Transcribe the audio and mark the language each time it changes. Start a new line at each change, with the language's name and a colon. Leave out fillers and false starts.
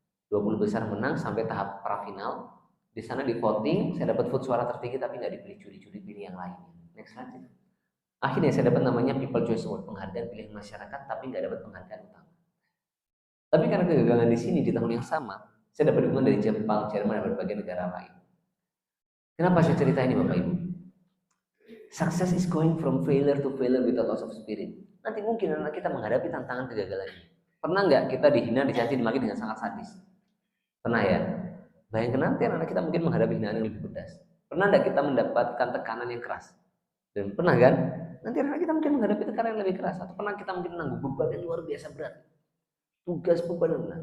Indonesian: 20 besar menang sampai tahap prafinal. Di sana di voting, saya dapat vote suara tertinggi tapi nggak dipilih, curi-curi pilih yang lain.
English: Next slide.
Indonesian: Akhirnya saya dapat namanya People Choice Award, penghargaan pilihan masyarakat, tapi nggak dapat penghargaan utama. Tapi karena kegagalan di sini di tahun yang sama, saya dapat dukungan dari Jepang, Jerman, dan berbagai negara lain. Kenapa saya cerita ini Bapak Ibu?
English: Success is going from failure to failure without loss of spirit.
Indonesian: Nanti mungkin anak kita menghadapi tantangan kegagalan ini. Pernah nggak kita dihina, dicaci, dimaki dengan sangat sadis? Pernah ya? Bayangkan nanti anak kita mungkin menghadapi hinaan yang lebih pedas. Pernah tidak kita mendapatkan tekanan yang keras? Dan pernah kan? Nanti anak kita mungkin menghadapi tekanan yang lebih keras, atau pernah kita mungkin menanggung beban yang luar biasa berat, tugas beban.